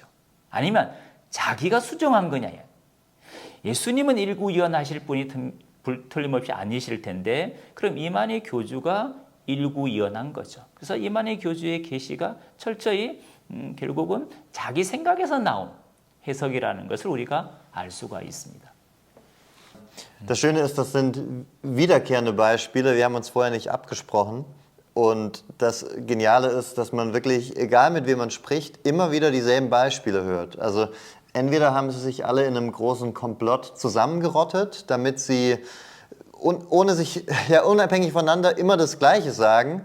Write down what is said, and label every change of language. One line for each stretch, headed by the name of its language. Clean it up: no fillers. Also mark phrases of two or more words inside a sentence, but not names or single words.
Korean: 아니면 자기가 수정한 거냐. 예수님은 일구이연 하실 분이 틀림없이 아니실 텐데 그럼 이만희 교주가 일구이연한 거죠. 그래서 이만희 교주의 계시가 철저히 결국은 자기 생각에서 나온 해석이라는 것을 우리가 알 수가 있습니다.
German: Das Schöne ist, das sind wiederkehrende Beispiele. Wir haben uns vorher nicht abgesprochen. Und das Geniale ist, dass man wirklich, egal mit wem man spricht, immer wieder dieselben Beispiele hört. Also entweder haben sie sich alle in einem großen Komplott zusammengerottet, damit sie ohne sich, ja, unabhängig voneinander immer das Gleiche sagen.